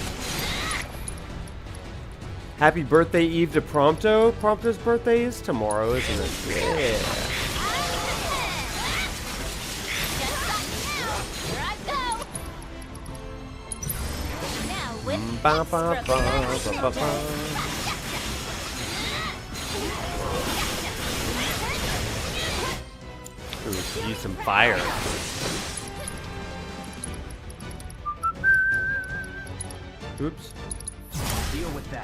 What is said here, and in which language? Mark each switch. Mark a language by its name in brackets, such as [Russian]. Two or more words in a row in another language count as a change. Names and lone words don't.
[English] Happy birthday Eve to Prompto. Prompto's birthday is tomorrow, isn't it? Yeah. Here I go! Now with Ba, ba, extra ba, fast ba, ba, ba. ninjas. Ooh, use some fire. Oops. Deal with that.